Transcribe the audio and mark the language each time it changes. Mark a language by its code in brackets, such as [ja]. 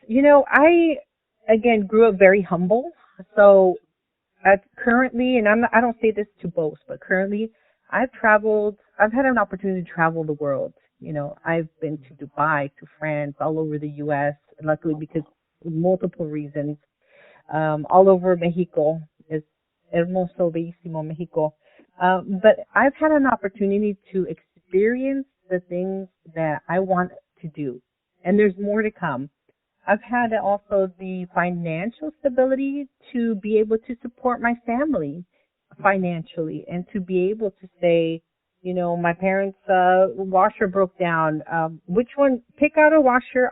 [en] I, again, grew up very humble. So currently, and I don't say this to boast, but currently I've had an opportunity to travel the world. I've been to Dubai, to France, all over the U.S., luckily because of multiple reasons, all over Mexico. [es] Es hermoso, bellísimo Mexico. [en] But I've had an opportunity to experience the things that I want to do. And there's more to come. I've had also the financial stability to be able to support my family financially, and to be able to say, my parents' washer broke down. Which one? Pick out a washer.